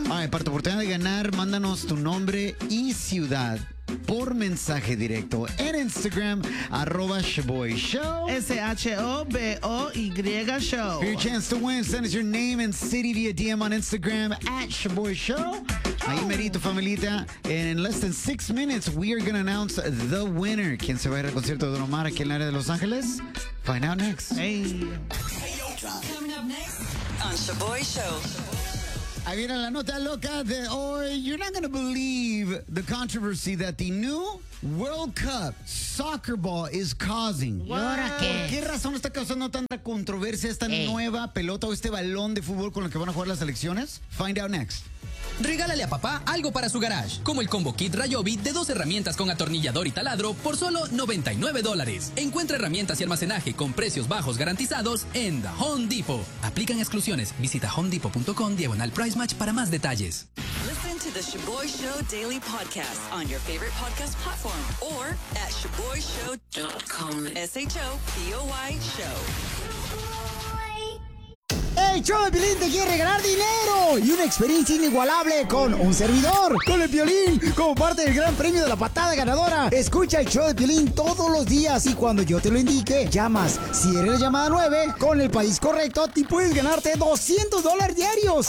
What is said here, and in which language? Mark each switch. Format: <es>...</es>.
<es>Para tu oportunidad de ganar, mándanos tu nombre y ciudad por mensaje directo en Instagram, arroba Shaboy Show.</es> <en>S-H-O-B-O-Y Show. For your chance to win, send us your name and city via DM on Instagram, at Shaboy Show.</en> <es>Ahí merito, familita.</es> <en>And in less than 6 minutes, we are going to announce the winner.</en> <es>¿Quién se va a ir al concierto de Don Omar aquí en el área de Los Ángeles?</es> <en>Find out next. Hey. Hey, coming up next on Shaboy Show.</en> <es>Ahí viene la nota loca de hoy.</es> <en>You're not going to believe the controversy that the new World Cup soccer ball is causing.</en> <es>¿Por qué razón está causando tanta controversia esta nueva pelota o este balón de fútbol con el que van a jugar las selecciones?</es> <en>Find out next.</en> <es>Regálale a papá algo para su garage, como el combo kit Rayobi de dos herramientas con atornillador y taladro por solo $99. Encuentra herramientas y almacenaje con precios bajos garantizados en The Home Depot. Aplican exclusiones. Visita homedepot.com/pricematch para más detalles.</es> <en>Listen to the Shaboy Show Daily Podcast on your favorite podcast platform or at shaboyshow.com. S-H-O-P-O-Y Show.</en> <es>¡Hey, Show de Piolín te quiere regalar dinero! Y una experiencia inigualable con un servidor, con el Piolín, como parte del gran premio de la patada ganadora. Escucha el Show de Piolín todos los días y cuando yo te lo indique, llamas. Si eres la llamada 9, con el país correcto, te puedes ganarte $200 diarios.</es>